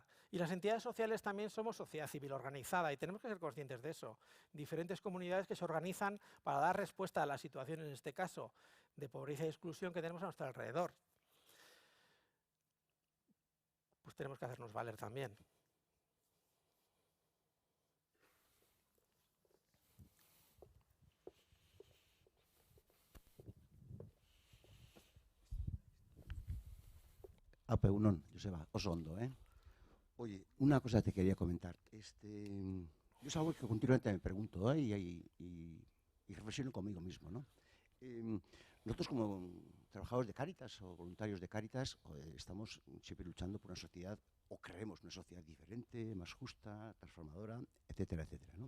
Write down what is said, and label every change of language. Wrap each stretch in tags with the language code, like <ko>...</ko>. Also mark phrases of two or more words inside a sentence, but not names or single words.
<es>Y las entidades sociales también somos sociedad civil organizada y tenemos que ser conscientes de eso. Diferentes comunidades que se organizan para dar respuesta a las situaciones, en este caso, de pobreza y exclusión que tenemos a nuestro alrededor. Pues tenemos que hacernos valer también.</es> <eu>Egunon, Joseba, oso ondo,</eu> <es>¿eh? Oye, una cosa te quería comentar. Yo es algo que continuamente me pregunto, ¿eh? y reflexiono conmigo mismo, ¿no? Nosotros como trabajadores de Cáritas o voluntarios de Cáritas estamos siempre luchando por una sociedad, o creemos una sociedad diferente, más justa, transformadora, etcétera, etcétera, ¿no?</es>